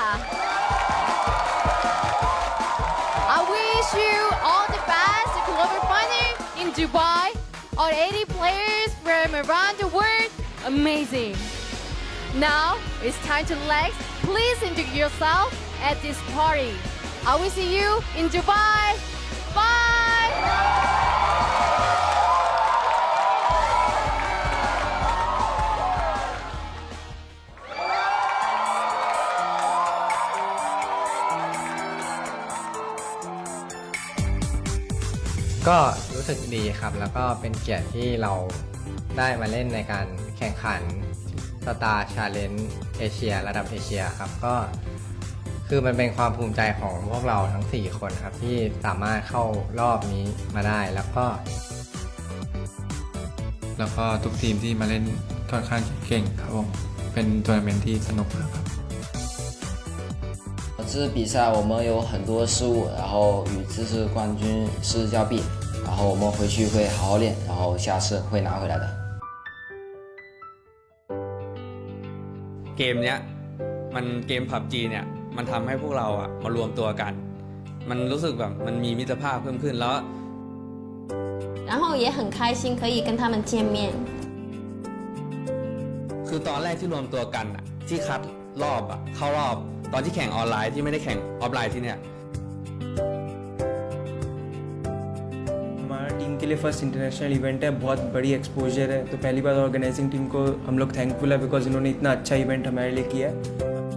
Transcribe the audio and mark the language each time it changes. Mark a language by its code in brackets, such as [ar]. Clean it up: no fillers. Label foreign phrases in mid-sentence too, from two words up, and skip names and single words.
[en] I wish you all the best global final in Dubai. All 80 players from around the world, amazing. Now it's time to relax. Please enjoy yourself at this party. I will see you in Dubai. Bye. [th] ก็รู้สึกดีครับแล้วก็เป็นเกียรติที่เรา ได้มาเล่นในการแข่งขัน Star Challenge เอเชียระดับเอเชียครับก็คือมันเป็นความภูมิใจของพวกเราทั้ง4คนครับที่สามารถเข้ารอบนี้มาได้แล้วก็ ทุกทีมที่มาเล่นค่อนข้างเก่งครับผมเป็นทัวร์นาเมนต์ที่สนุกมากครับ [zh] 这次比赛我们有很多失误，然后与这次冠军失之交臂，然后我们回去会好好练，然后下次会拿回来的。 [th] เกมเนี้ยมันเกม PUBG เนี่ยมันทำให้พวกเราอะมารวมตัวกันมันรู้สึกแบบมันมีมิตรภาพเพิ่มขึ้นแล้ว [zh] 然后也很开心可以跟他们见面 [th] คือตอนแรกที่รวมตัวกันอะที่คัดรอบอะเข้ารอบตอนที่แข่งออนไลน์ที่ไม่ได้แข่งออฟไลน์ที่เนี่ย [hi] हमारा टीम के लिए [en] first international event [hi] है बहुत बड़ी एक्सपोजर है तो पहली बार [en] organizing team [hi] को हम लोग थैंकफुल है बिकॉज इन्होंने इतना अच्छा इवेंट हमारे लिए किया है